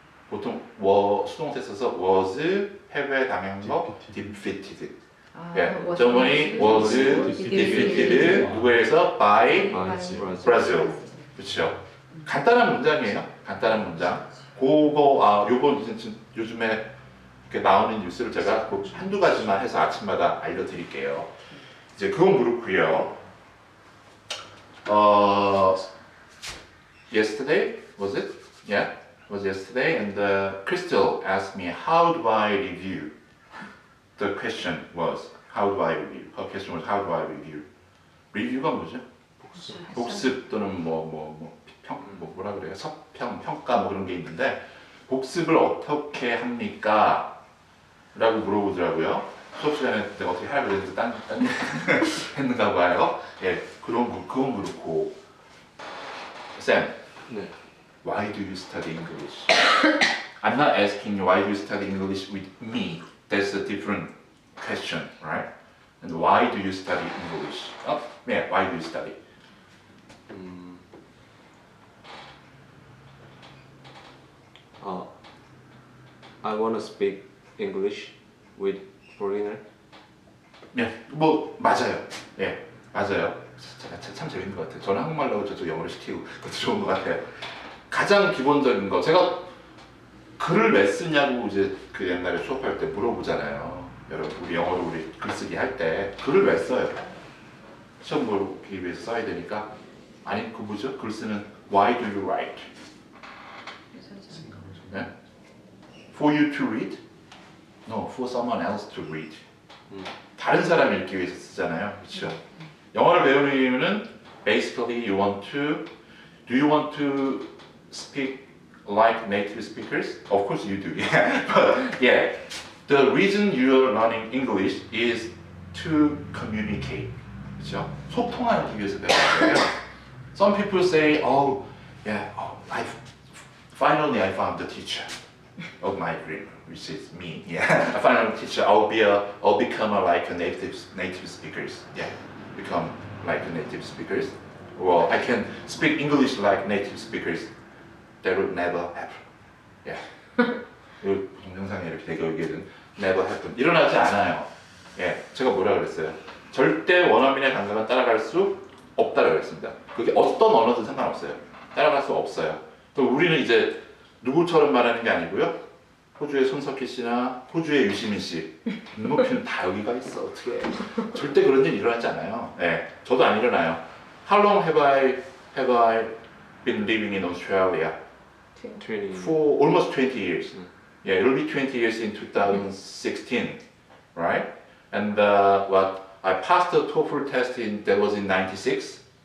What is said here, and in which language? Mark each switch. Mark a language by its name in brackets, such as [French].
[Korean] 보통 수동태 써서 was 패배 당한 거 defeated. [English] 예, Germany was defeated [Korean] 누구에서 [English] by Brazil. [Korean] 그렇죠. 간단한 문장이에요. 간단한 문장. 요거 요즘에 이렇게 나오는 뉴스를 제가 꼭 한두 가지만 해서 아침마다 알려드릴게요. 이제 그건 그렇고요. [English] Yesterday was it? Yeah. Was yesterday, and Crystal asked me, how do I review? The question was, how do I review? Her question was, how do I review? [Korean] review가 뭐죠? 복습 또는 뭐라 그래요? 서평, 평가 뭐 그런 게 있는데 복습을 어떻게 합니까? 라고 물어보더라고요. 수업 시간에 내가 어떻게 하려고 그랬는데 딴 했는가 봐요. 예, 그건 그렇고. 쌤. 네. [English] Why do you study English? I'm not asking you why do you study English with me. That's a different question, right? And why do you study English? Yeah, why do you study? I want to speak English with foreigner. [Korean] 네, 뭐 맞아요. 예, 맞아요. 참 재밌는 것 같아요. 저는 한국말로 저쪽 영어를 시키고 그것도 좋은 것 같아요. 가장 기본적인 거 제가 글을 왜 쓰냐고 이제 그 옛날에 수업할 때 물어보잖아요. 여러분 우리 영어로 우리 글쓰기 할 때 글을 왜 써요? 시험 보기 위해서 써야 되니까 아니 그 뭐죠? 글 쓰는 [English] Why do you write? [Korean] 네? [English] For you to read? No, for someone else to read. [Korean] 다른 사람이 읽기 위해서 쓰잖아요. 그렇죠? 영어를 배우는 이유는 [English] basically you want to do you want to speak like native speakers? Of course you do. Yeah. But yeah. The reason you are learning English is to communicate. [Korean] 그렇죠? 소통하기 위해서 배우는 거예요. [English] Some people say, oh, yeah, oh, finally I found the teacher of my dream, which is me. Yeah, I found a teacher. I'll become like a native speakers. Yeah, become like a native speakers. Well, I can speak English like native speakers. That would never happen. Yeah. [Korean] 이 동영상에 이렇게 대결기는 [English] never happen. [Korean] 일어나지 않아요. 예, 제가 뭐라 그랬어요? 절대 원어민의 감각은 따라갈 수 없다고 그랬습니다. 그게 어떤 언어든 상관없어요. 따라갈 수 없어요. 우리는 이제 누구처럼 말하는 게 아니고요. 호주의 손석희 씨나 호주의 유시민 씨, 눈높이는 다 여기가 있어. 어떻게? 절대 그런 일 일어나지 않아요. 예, 저도 안 일어나요. [English] How long have I been living in Australia? 20. For almost 20 years. Yeah, it'll be 20 years in 2016, right? And what I passed the TOEFL test that was in '96.